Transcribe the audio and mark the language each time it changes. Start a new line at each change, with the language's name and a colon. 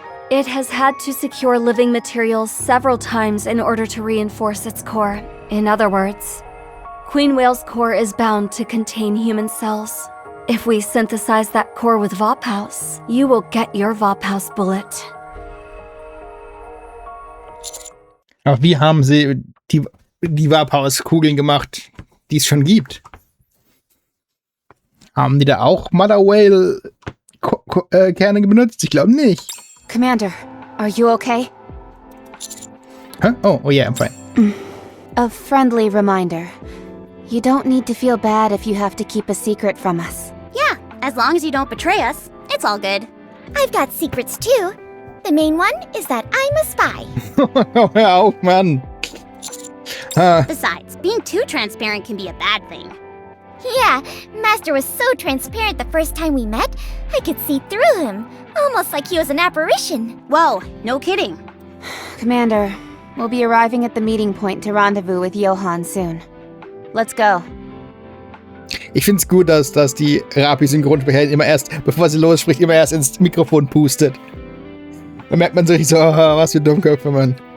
English: It has had to secure living materials several times in order to reinforce its core. In other words, Queen Whale's core is bound to contain human cells. If we synthesize that core with Vophaus, you will get your Vophaus bullet.
German: Aber wie haben sie die Vophaus-Kugeln gemacht, die es schon gibt? Haben die da auch Mother Whale Kerne benutzt? Ich glaube nicht.
English: Commander, are you okay? Huh? Oh yeah, I'm fine. A friendly reminder. You don't need to feel bad if you have to keep a secret from us. Yeah, as long as you don't betray us, it's all good. I've got secrets too. The main one is that I'm a spy.
German: Hör auf, Mann.
English: Besides, being too transparent can be a bad thing. Yeah, Master was so transparent the first time we met, I could see through him. Almost like he was an apparition. Whoa, no kidding. Commander, we'll be arriving at the meeting point to rendezvous with Johann soon. Let's go.
German: Ich find's gut, dass die Rapi-Synchronsprecherin immer erst, bevor sie losspricht, immer erst ins Mikrofon pustet. Da merkt man sich so, oh, was für Dummköpfe, Mann.